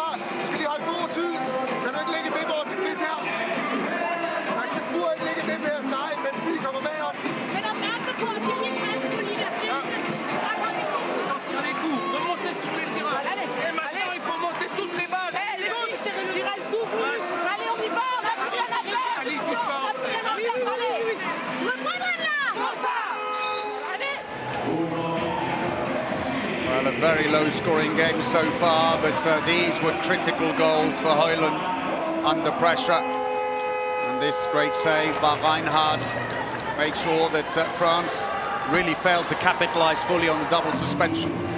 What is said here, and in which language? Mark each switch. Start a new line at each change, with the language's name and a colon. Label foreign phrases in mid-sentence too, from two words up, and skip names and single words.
Danish: Du skal lige holde god tid. Kan du ikke lægge med over til Chris her? Nej, du burde ikke lægge med her streg, mens Mie kommer med op. Men opmærksom på, at de ikke kan på de der finte.
French: Sortir les coups, remonter sur les terrains. Et maintenant, il faut monter toutes les balles. Il reste 12 minutes. Allez, on y va, on a plus rien à faire. Allez, tu sors. On a plus rien à faire, allez. Le bonhomme là. Comme ça. Allez.
English: Well, a very low-scoring game so far, but these were critical goals for Højlund under pressure. And this great save by Reinhardt made sure that France really failed to capitalize fully on the double suspension.